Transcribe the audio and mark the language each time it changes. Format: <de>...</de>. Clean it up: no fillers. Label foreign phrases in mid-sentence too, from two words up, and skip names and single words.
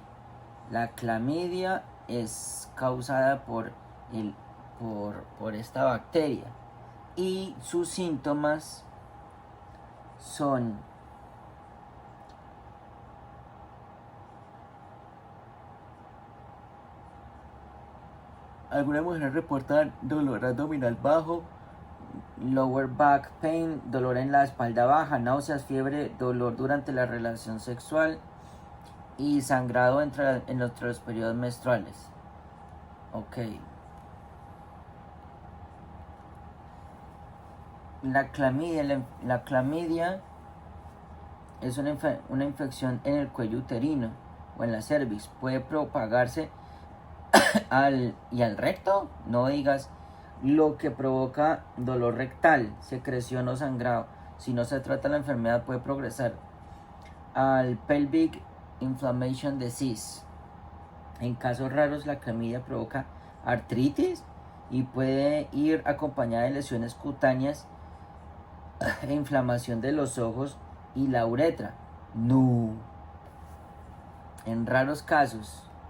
<es>La clamidia es causada por esta bacteria y sus síntomas son algunas mujeres reportan dolor abdominal bajo,</es> <en>lower back pain,</en> <es>dolor en la espalda baja, náuseas, fiebre, dolor durante la relación sexual y sangrado en los periodos menstruales. Ok. La clamidia es una infección en el cuello uterino o en la cervix. Puede propagarse al recto, no digas, lo que provoca dolor rectal, secreción o sangrado. Si no se trata la enfermedad, puede progresar al</es> <en>pelvic inflammation disease.</en> <es>En casos raros, la clamidia provoca artritis y puede ir acompañada de lesiones cutáneas e inflamación de los ojos y la uretra. No. En raros casos.</es>